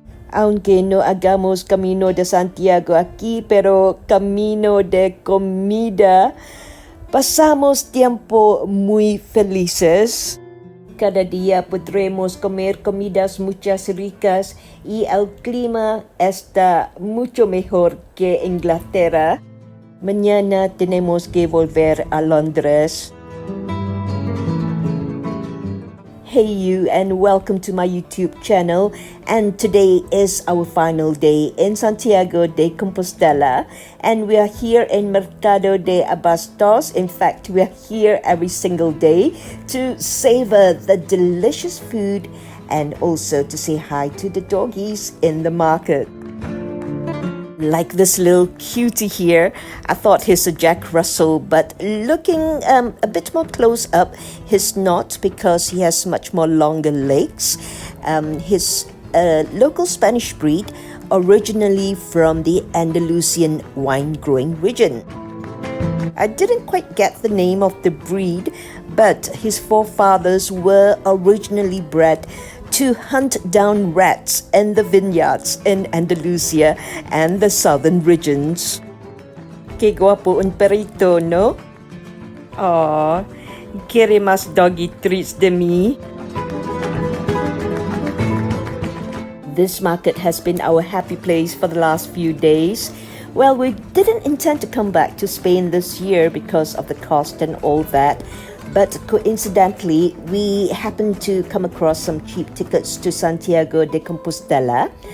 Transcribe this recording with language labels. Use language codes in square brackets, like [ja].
[es] Aunque no hagamos camino de Santiago aquí, pero camino de comida, pasamos tiempo muy felices. Cada día podremos comer comidas muchas ricas y el clima está mucho mejor que Inglaterra. Mañana tenemos que volver a Londres. [en] Hey you, and welcome to my YouTube channel, and today is our final day in Santiago de Compostela, and we are here in Mercado de Abastos. In fact, we are here every single day to savor the delicious food and also to say hi to the doggies in the market. Like this little cutie here, I thought he's a Jack Russell, but looking a bit more close up, he's not, because he has much more longer legs. He's a local Spanish breed, originally from the Andalusian wine-growing region. I didn't quite get the name of the breed, but his forefathers were originally bred to hunt down rats in the vineyards in Andalusia and the southern regions. [es] Qué guapo un perrito, ¿no? Aww, quiere más [en] doggy treats [es] de mí. [en] This market has been our happy place for the last few days. Well, we didn't intend to come back to Spain this year because of the cost and all that. But coincidentally, we happened to come across some cheap tickets to Santiago de Compostela.